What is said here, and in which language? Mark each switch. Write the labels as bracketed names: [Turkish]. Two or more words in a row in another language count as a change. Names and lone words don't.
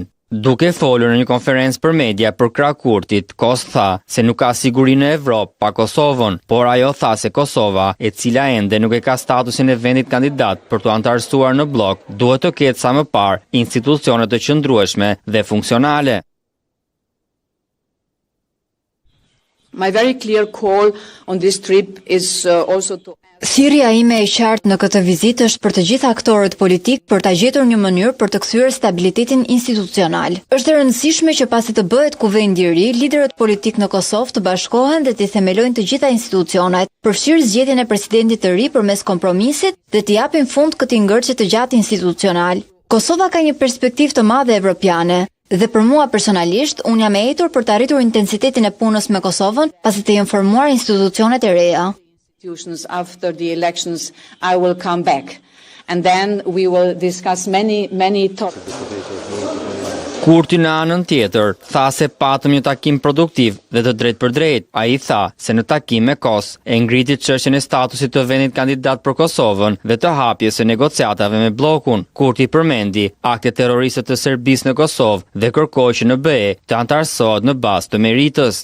[Albanian] Duke folur në një konferencë për media për krah Kurtit, Kos tha se nuk ka siguri në Evropë pa Kosovën, por ajo tha se Kosova, e cila ende nuk e ka statusin e vendit kandidat për të antarësuar në blok, duhet të ketë sa më parë institucione të qëndrueshme dhe funksionale. [English] My very clear call on this trip is also to [Albanian] Thirrja ime e qartë në këtë vizitë është për të gjithë aktorët politik për ta gjetur një mënyrë për të kthyer stabilitetin institucional. Është e rëndësishme që pasi të bëhet kuvendi i ri, liderët politik në Kosovë të bashkohen dhe të themelojnë të gjitha institucionet, përfshirë zgjedhjen e presidentit të ri përmes kompromisit dhe të japin fund këtij ngërçi të gjatë institucional. Kosova ka një perspektivë të madhe evropiane. Dhe për mua personalisht, unë jam e etur për të arritur intensitetin e punës me Kosovën pasi të jenë formuar institucionet e reja. [English] After the elections, I will come back, and then we will discuss many topics. [Albanian] Kurti në anën tjetër tha se patëm një takim produktiv dhe të drejt për drejt. Ai tha se në takim me Kos e ngriti çështjen e statusit të vendit kandidat për Kosovën dhe të hapjes së negociatave me bllokun. Kurti përmendi aktet terroriste të Serbisë në Kosovë dhe kërkoi që në BE të antarësohet në bazë të meritës.